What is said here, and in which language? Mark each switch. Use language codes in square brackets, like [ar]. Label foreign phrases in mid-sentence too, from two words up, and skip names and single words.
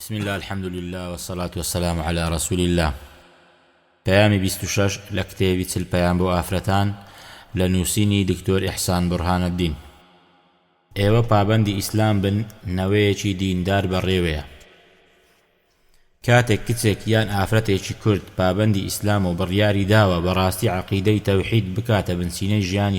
[ar] بسم الله الحمد لله والصلاة والسلام على رسول الله. [ckb] پەیامی 26 لە کتێبی چل پەیام بۆ ئافرەتان لە نووسینی دکتۆر ئیحسان بورهانەدین. ئێوە پابەندی ئیسلام بن، نەوەیەکی دیندار بەڕێوەیە. کاتێک کچێک یان ئافرەتێکی کورد پابەندی ئیسلام و بڕیاری داوە بەڕاستی عەقیدەی تەوحید بکاتە بنچینەی ژیانی